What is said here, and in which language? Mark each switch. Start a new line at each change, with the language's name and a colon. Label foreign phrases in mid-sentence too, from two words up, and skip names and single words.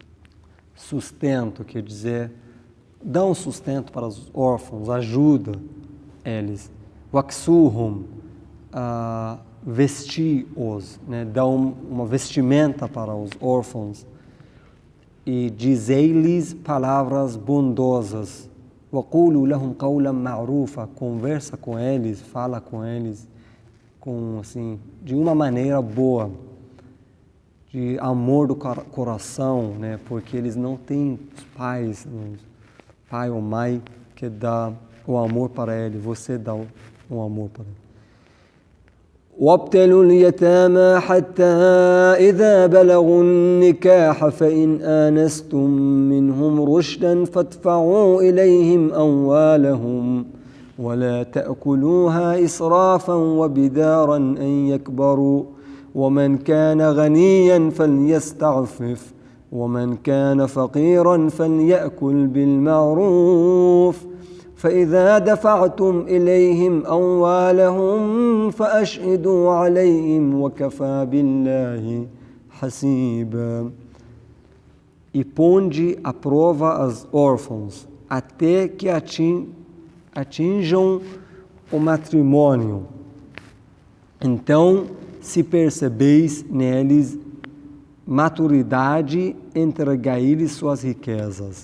Portuguese: Sustento quer dizer dão sustento para os órfãos, ajuda eles. Waksuhum, vestir-os, né? Dão uma vestimenta para os órfãos e dizei-lhes palavras bondosas.
Arabic: وَقُولُوا لَهُمْ قَوْلًا مَعْرُوفًا,
Portuguese: conversa com eles, fala com eles assim, de uma maneira boa, de amor do coração, né? Porque eles não têm os pais, pai ou mãe que dá o amor para ele, você dá o amor para ele.
Arabic: وابتلوا اليتامى حتى إذا بلغوا النكاح فإن آنستم منهم رشدا فادفعوا إليهم أموالهم ولا تأكلوها إسرافا وبدارا أن يكبروا ومن كان غنيا فليستعفف ومن كان فقيرا فليأكل بالمعروف فإذا دفعتم إليهم أموالهم فأشهدوا عليهم وكفى بالله حسيبا.
Portuguese: E ponde à prova os órfãos, até que atinjam o matrimônio. Então, se percebeis neles maturidade, entregai-lhes suas riquezas.